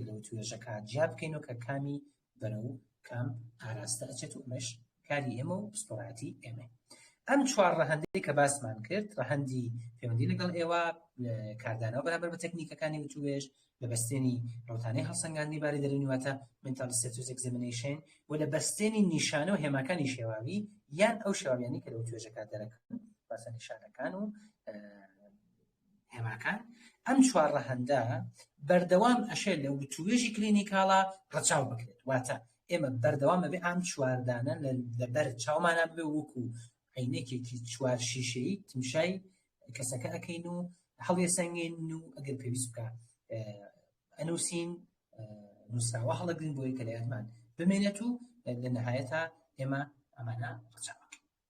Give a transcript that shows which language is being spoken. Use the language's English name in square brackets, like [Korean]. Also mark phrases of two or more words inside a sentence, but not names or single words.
[Central Kurdish] لەو توێژەکە جیا بکەینەوە کە کامی بەرەو کام ئاراستە ئەچێت و ئەمەش کاری ئێمە و پسپۆراتی ئێمە ئەم چوار ڕەهەندەی کە باسمان کرد ڕەهەندی پەیوەندی لەگەڵ ئێوە کاردانەوە بەرامبەر بە تەکنیکەکانی وتوێژ لە بەستێنی ڕەوتانەی هەڵسەنگاندنی باری دەرونی واتە [English] mental status examination [Central Kurdish] و لە بەستێنی نیشانە و هێماکانی شێواوی یان ئەو شێواویانی کە لەو توێژەکە دەرەکەن باسە نیشانەکان و هێماکان ئەم چوار ڕەهەندە بەردەوام ئەشێت لە وتوێژی کلینیکاڵە ڕەچاو بکرێت واتە ئێمە بەردەوام بێ ئەم چواردانە لەبەر چاومانە بێ وەکو عینێکێکی چوار شیشەی تمشای کەسەکە ئەەکەین و هەڵێ سەنگێن و ئەگەر پێویست بکە ئەنووسین نووسراوە هەڵەگرین بۆی کە لایەتمان بمێنێت و لە نەهایەتە ئێمە ئەمانە ڕەچاو بکەین.